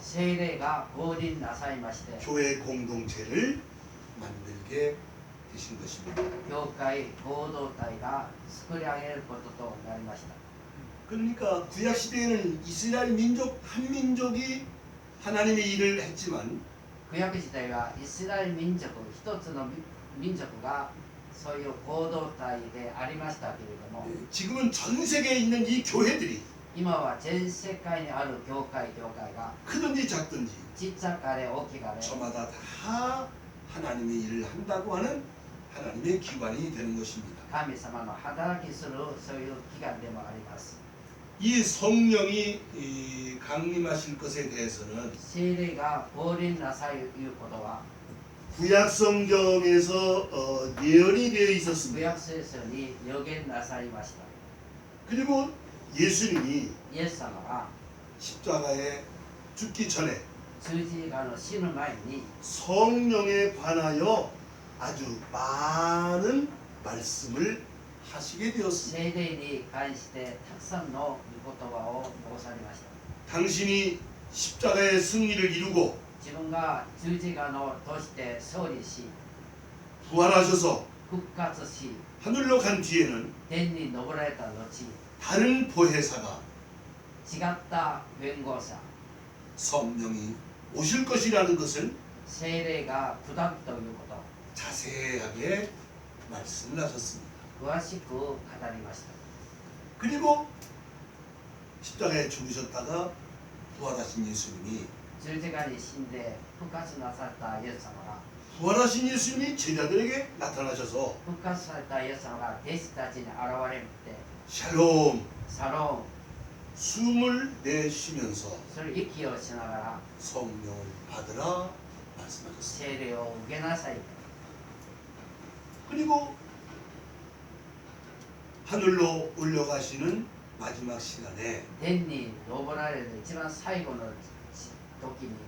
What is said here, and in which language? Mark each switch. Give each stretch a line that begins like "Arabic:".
Japanese: 聖霊が降臨なさいまして
Korean: 교회 공동체를 만들게 되신 것입니다.
Japanese: 教会合同体が作り上げることとなりました。
Korean: 그러니까 구약 시대에는 이스라엘 민족 한 민족이 하나님의 일을 했지만
Japanese: 旧約時代はイスラエル民族一つの民族がそういう合同体でありましたけれども
Korean: 지금은 전 세계에 있는 이 교회들이
Japanese: 今は全世界にある教会が
Korean: 크든지 작든지
Japanese: ちっちゃかれ大きかれ
Korean: 저마다 다 하나님의 일을 한다고 하는 하나님의 기관이 되는 것입니다.
Japanese: 神様の働きするそういう機関でもあります。
Korean: 이 성령이 강림하실 것에 대해서는
Japanese: 聖霊が降臨なさいということは
Korean: 구약 성경에서 예언이 되어
Japanese: 旧
Korean: 있었습니다.
Japanese: 約聖書に予言なさいました。
Korean: 그리고 예수님이
Japanese: イエス様が
Korean: 십자가에 죽기 전에
Japanese: 十字架の死ぬ前に
Korean: 성령에 관하여 아주 많은 말씀을 하시게 되었습니다.
Japanese: 聖霊に関してたくさんの御言葉を申されました。
Korean: 당신이 십자가의 승리를 이루고
Japanese: 自分が十字架のとして勝利し
Korean: 부활하셔서
Japanese: 復活し
Korean: 하늘로 간 뒤에는
Japanese: 天に昇られた後
Korean: 다른 보혜사가
Japanese: 違った弁護者
Korean: 성령이 오실 것이라는 것을
Japanese: 聖霊が下るということ
Korean: 자세하게 말씀을 하셨습니다.
Japanese: 詳しく語りました。
Korean: 그리고 십자가에 죽으셨다가 부활하신 예수님이
Japanese: 十字架に死んで復活なさったイエス様が
Korean: 부활하신 예수님이 제자들에게 나타나셔서
Japanese: 復活されたイエス様が弟子たちに現れて
Korean: 샬롬
Japanese: サロ
Korean: 숨을 내쉬면서
Japanese: ンそれ息をしながら
Korean: 성령을 받으라 말씀하셨습니다.
Japanese: 聖霊を受けなさい
Korean: 그리고 하늘로 올려가시는 마지막 시간에
Japanese: 天に昇られる一番最後の時に